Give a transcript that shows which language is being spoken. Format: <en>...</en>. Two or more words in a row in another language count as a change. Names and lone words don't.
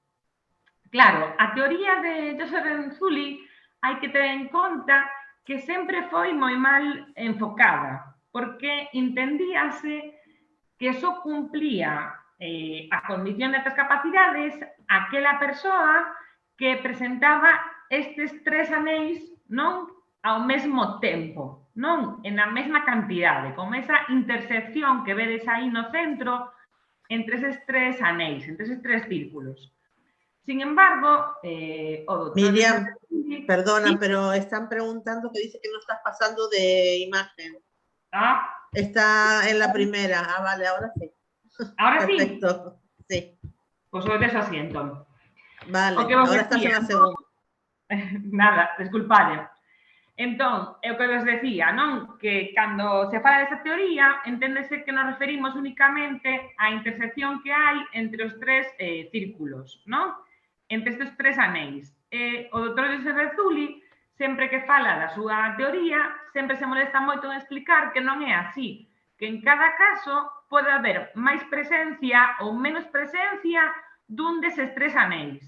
<gl>Claro, a teoría de Joseph Renzulli hai que ter en conta que sempre foi moi mal enfocada, porque entendíase que só cumplía a condición de altas capacidades aquela persoa que presentaba estes tres anéis, non, ao mesmo tempo, non, en a mesma cantidade, con esa intersección que vedes aí no centro entre eses tres anéis, entre eses tres círculos. Sin embargo, o doctor...</gl> <es>Miriam, perdona, ¿sí? Pero están preguntando que dice que no estás pasando de imagen. Ah. Está en la primera. Ah, vale, ahora sí. ¿Ahora sí? Perfecto, sí.</es> <gl>Pues o desasiento.</gl> <es>Vale, ahora estás en la segunda.</es> <gl>Nada, desculpade. Entón, é o que vos decía, non? Que cando se fala desa teoría, enténdese que nos referimos únicamente á intersección que hai entre os tres círculos, non? Entre estes tres anéis. O doutor Joseph Renzulli, sempre que fala da súa teoría, sempre se molesta moito en explicar que non é así, que en cada caso pode haber máis presencia ou menos presencia dun deses tres anéis.</gl>